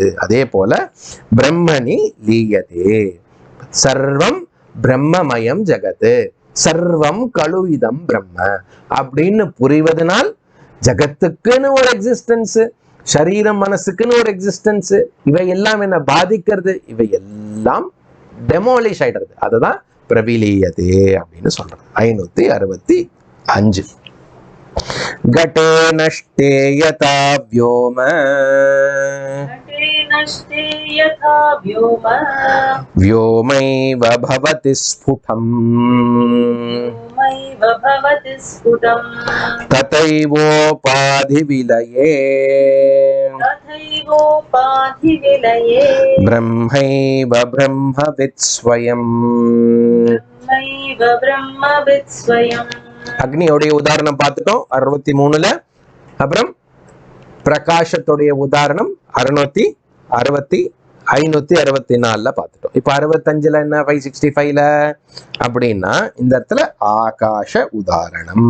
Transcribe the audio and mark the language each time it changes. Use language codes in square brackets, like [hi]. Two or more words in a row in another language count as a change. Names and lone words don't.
[ta] அதே போல [sa] ब्रह्मणि लीयते, सर्वं ब्रह्ममयं जगत्, सर्वं खल्विदं ब्रह्म [ta] அப்படின்னு புரிவதனால் ஜகத்துக்குன்னு ஒரு எக்ஸிஸ்டன்ஸ், சரீரம் மனசுக்குன்னு ஒரு எக்ஸிஸ்டன்ஸ், இவை எல்லாம் என்ன பாதிக்கிறது, இவை எல்லாம் டெமோலிஷ் ஆயிடுறது. அதுதான் பிரவிலியதே அப்படின்னு சொல்றது. 565. [sa] घटे नष्टे यथा व्योम, व्योमैव भवति स्फुटम्, तथैवोपाधिविलये ब्रह्मैव ब्रह्मवित् स्वयम्. [ta] அக்னியோடைய உதாரணம் பார்த்துட்டோம் 63ல. அப்புறம் பிரகாசத்துடைய உதாரணம் 564ல பார்த்துட்டோம். இப்ப 65ல என்ன, 565ல அப்படின்னா இந்த இடத்துல ஆகாஷ உதாரணம்.